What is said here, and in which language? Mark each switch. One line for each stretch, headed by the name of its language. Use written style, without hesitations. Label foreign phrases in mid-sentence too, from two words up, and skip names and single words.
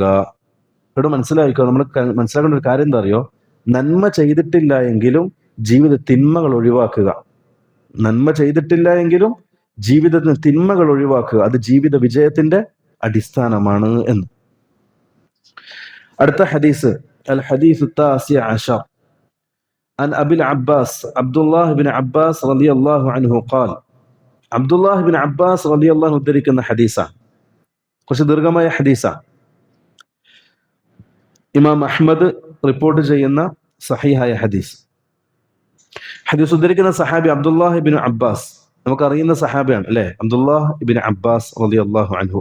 Malayalam: ഇവിടെ മനസ്സിലാക്കുക, നമ്മൾ മനസ്സിലാക്കേണ്ട ഒരു കാര്യം എന്താ അറിയോ? നന്മ ചെയ്തിട്ടില്ല എങ്കിലും ജീവിത തിന്മകൾ ഒഴിവാക്കുക. നന്മ ചെയ്തിട്ടില്ല എങ്കിലും ജീവിതത്തിന് തിന്മകൾ ഒഴിവാക്കുക, അത് ജീവിത വിജയത്തിന്റെ അടിസ്ഥാനമാണ് എന്ന്. അടുത്ത ഹദീസ്,
Arabic: الحديث التاسع عشر عن أبي العباس عبد الله بن عباس رضي الله عنه قال. عبد الله بن عباس رضي الله عنه
Malayalam: ഉദ്ധരിക്കുന്ന ഹദീസാണ്. കുറച്ച് ദീർഘമായ ഹദീസാണ്. ഇമാം അഹ്മദ് റിപ്പോർട്ട് ചെയ്യുന്ന സഹീഹായ ഹദീസ്. ഹദീസ് ഉദ്ധരിക്കുന്ന സഹാബി അബ്ദുല്ലാഹ് ഇബ്നു അബ്ബാസ്, നമുക്കറിയുന്ന സഹാബിയാണ് അല്ലെ, അബ്ദുല്ലാഹ് ഇബ്നു അബ്ബാസ്
Arabic: رضي الله عنه.